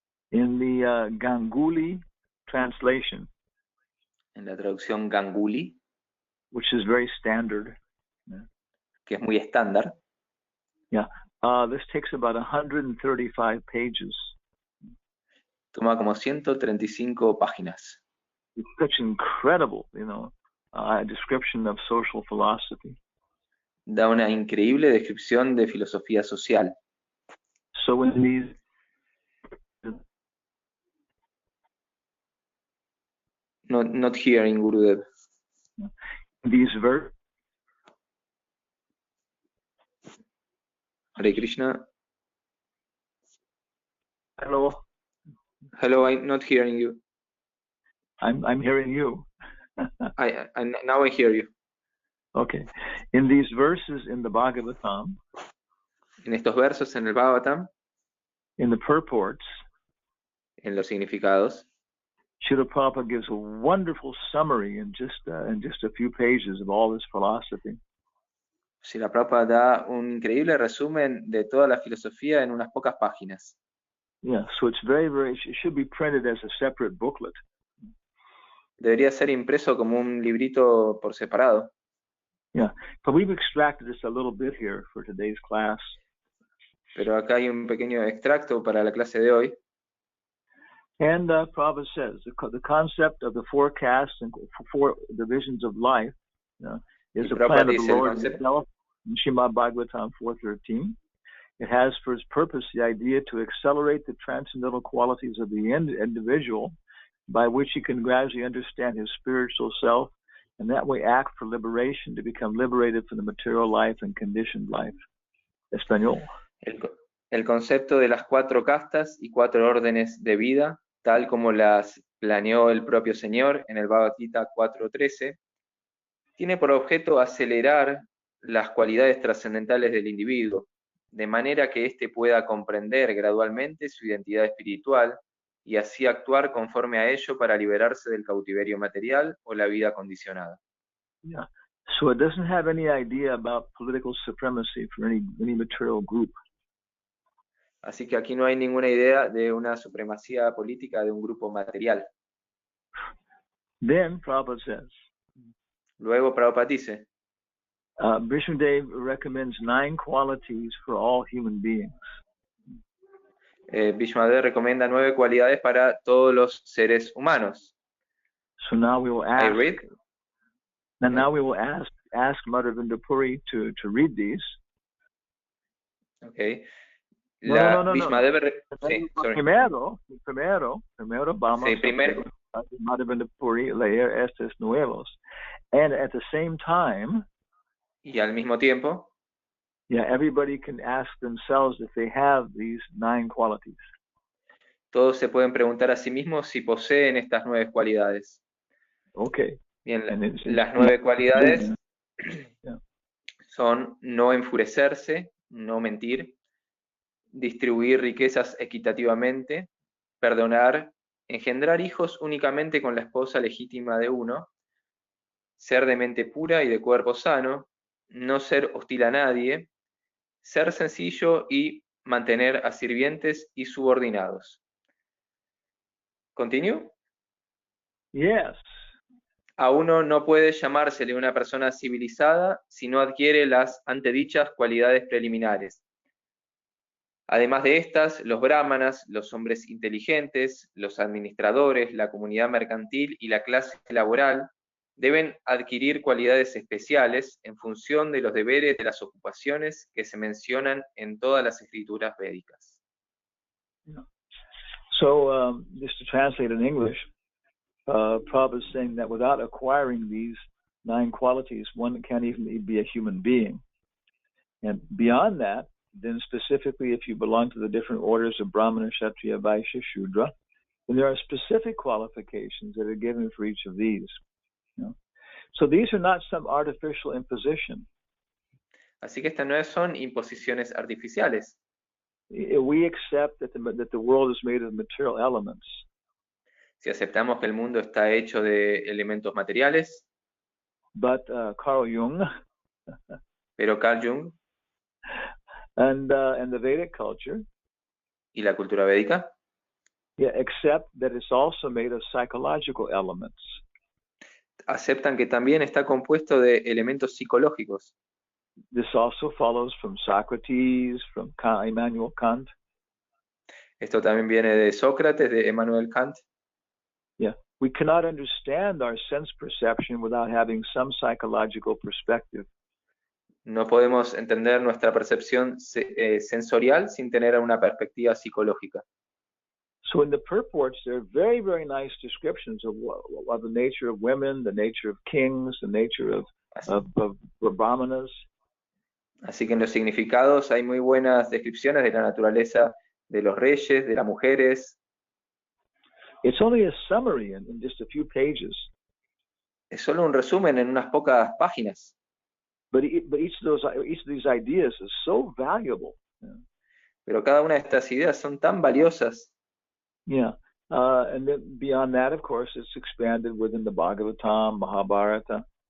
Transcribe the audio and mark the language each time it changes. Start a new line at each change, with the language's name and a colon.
English: in the Ganguly translation,
Spanish: en la traducción Ganguly,
English: which is very standard,
Spanish: que es muy estándar,
English: this takes about 135 pages.
Spanish: Toma como 135 páginas.
English: It's such incredible, description of social philosophy.
Spanish: Da una increíble descripción de filosofía social.
English: So in these not hearing Gurudev. These verses. Hare Krishna. Hello. Hello, I'm not hearing you. I'm hearing you. I now I hear you. Okay. In these verses in the Bhagavatam,
Spanish: en estos versos en el Bhagavatam,
English: in the purports,
Spanish: en los significados,
English: Srila Prabhupada gives a wonderful summary in just a few pages of all this philosophy.
Spanish: Srila Prabhupada da un increíble resumen de toda la filosofía en unas pocas páginas.
English: Yeah, so it's it should be printed as a separate booklet.
Spanish: Debería ser impreso como un librito por separado.
English: Yeah, but we've extracted this a little bit here for today's class.
Spanish: Pero acá hay un pequeño extracto para la clase de hoy.
English: And Prabhupada says the concept of the four castes and four divisions of life is
Spanish: Y
English: the Prabhupada plan of the
Spanish: dice el
English: Lord
Spanish: concepto.
English: himself in Srimad Bhagavatam 4:13. It has for its purpose the idea to accelerate the transcendental qualities of the individual by which he can gradually understand his spiritual self and that way act for liberation to become liberated from the material life and conditioned life.
Spanish: Español. El concepto de las 4 castas y 4 órdenes de vida, tal como las planeó el propio Señor en el Bhagavad Gita 4.13, tiene por objeto acelerar las cualidades trascendentales del individuo, de manera que éste pueda comprender gradualmente su identidad espiritual y así actuar conforme a ello para liberarse del cautiverio material o la vida condicionada.
English: Yeah. So it doesn't have any idea about political supremacy for any material group.
Spanish: Así que aquí no hay ninguna idea de una supremacía política de un grupo material.
English: Then Prabhupada says,
Spanish: Luego Prabhupada dice,
English: Vishnudev recommends 9 qualities for all human beings.
Spanish: Vishnudev recomienda 9 cualidades para todos los seres humanos.
English: So now we will I ask. read. And now we will ask Mother Vindapuri to read these. Okay. No.
Spanish: Vishnudev. Sí,
English: sorry.
Spanish: Primero vamos Sí, primero. a Mother Vindapuri leer estos nuevos.
English: And at the same time,
Spanish: y al mismo tiempo,
English: everybody can ask themselves if they have these 9 qualities.
Spanish: Todos se pueden preguntar a sí mismos si poseen estas 9 cualidades.
English: Okay.
Spanish: Bien, las 9 cualidades son no enfurecerse, no mentir, distribuir riquezas equitativamente, perdonar, engendrar hijos únicamente con la esposa legítima de uno, ser de mente pura y de cuerpo sano, no ser hostil a nadie, ser sencillo y mantener a sirvientes y subordinados. ¿Continúo?
English: Yes.
Spanish: A uno no puede llamársele una persona civilizada si no adquiere las antedichas cualidades preliminares. Además de estas, los brahmanas, los hombres inteligentes, los administradores, la comunidad mercantil y la clase laboral deben adquirir cualidades especiales en función de los deberes de las ocupaciones que se mencionan en todas las escrituras védicas.
English: So, just to translate in English, Prabhupada is saying that without acquiring these 9 qualities, one can't even be a human being. And beyond that, then specifically if you belong to the different orders of Brahmana, Kshatriya, Vaishya, Shudra, then there are specific qualifications that are given for each of these. So these are not some artificial imposition.
Spanish: Así que estas no son imposiciones artificiales.
English: We accept that the world is made of material elements.
Spanish: Si aceptamos que el mundo está hecho de elementos materiales,
English: but Carl Jung,
Spanish: pero Carl Jung
English: and the Vedic culture,
Spanish: y la cultura védica,
English: accept that it's also made of psychological elements.
Spanish: Aceptan que también está compuesto de elementos psicológicos.
English: This also follows from Socrates, from Immanuel Kant.
Spanish: Esto también viene de Sócrates, de Immanuel Kant.
English: We cannot understand our sense perception without having some psychological perspective.
Spanish: No podemos entender nuestra percepción sensorial sin tener una perspectiva psicológica.
English: So in the purports, there are very, very nice descriptions of the nature of women, the nature of kings, the nature of brahmanas.
Spanish: Así que en los significados hay muy buenas descripciones de la naturaleza de los reyes, de las mujeres.
English: It's only a summary in just a few pages.
Spanish: Es solo un resumen en unas pocas páginas.
English: But each of these ideas is so valuable.
Spanish: Pero cada una de estas ideas son tan valiosas.
English: And then beyond that, of course, it's expanded within the Bhagavatam, Mahabharata.